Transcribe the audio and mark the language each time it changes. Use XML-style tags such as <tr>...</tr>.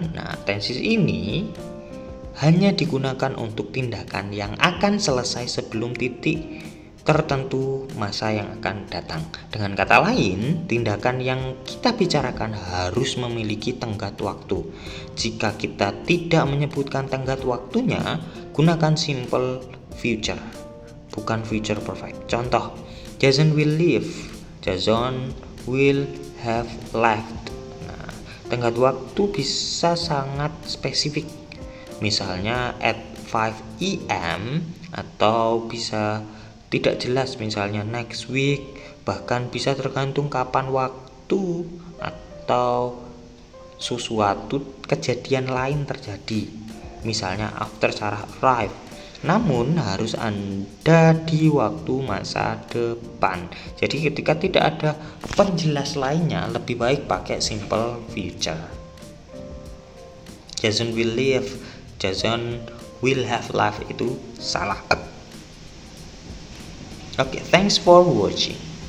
<id>Nah, tenses ini hanya digunakan untuk tindakan yang akan selesai sebelum titik tertentu masa yang akan datang. Dengan kata lain, tindakan yang kita bicarakan harus memiliki tenggat waktu. Jika kita tidak menyebutkan tenggat waktunya, gunakan simple future, bukan future perfect. Contoh,</id> <en>Jason will leave, Jason will have left.</en> <id>Nah, tenggat waktu bisa sangat spesifik, misalnya</id> <en>at 5 AM,</en> <id>atau bisa tidak jelas, misalnya</id> <en>next week,</en> <id>bahkan bisa tergantung kapan waktu atau sesuatu kejadian lain terjadi, misalnya</id> <en>after Sarah arrive.</en> <id>Namun harus ada di waktu masa depan. Jadi ketika tidak ada penjelas lainnya, lebih baik pakai simple future.</id> <en>Jason will leave, Jason will have life,</en> <id>itu salah. Oke,</id> <en>thanks for watching.</en>